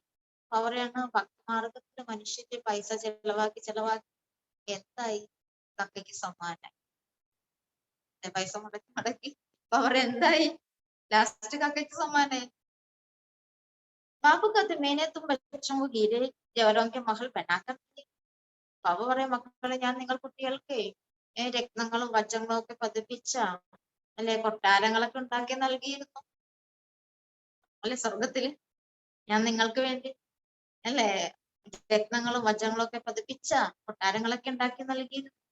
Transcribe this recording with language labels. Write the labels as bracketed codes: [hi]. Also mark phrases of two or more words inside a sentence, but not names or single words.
[ml] അവരെയാണ് ഭക്തി മാർഗത്തിൽ മനുഷ്യന്റെ പൈസ ചെലവാക്കി എന്തായി? കക്കയ്ക്ക് സമ്മാനായി. പൈസ മുടക്കി അവർ എന്തായി? ലാസ്റ്റ് കക്കയ്ക്ക് സമ്മാനായി. [hi] ബാബു कहते मैंने तुम बच्चों को हीरे जवाहरों के महल बनाकर दिए. [ml] ബാബു പറയും, മക്കളെ ഞാൻ നിങ്ങൾ കുട്ടികൾക്ക് രത്നങ്ങളും വജ്രങ്ങളും ഒക്കെ പതിപ്പിച്ച അല്ലെ കൊട്ടാരങ്ങളൊക്കെ ഉണ്ടാക്കി നൽകിയിരുന്നു അല്ലെ സ്വർഗത്തില്. ഞാൻ നിങ്ങൾക്ക് വേണ്ടി അല്ലെ രത്നങ്ങളും വജ്രങ്ങളും ഒക്കെ പതിപ്പിച്ച കൊട്ടാരങ്ങളൊക്കെ ഉണ്ടാക്കി നൽകിയിരുന്നു.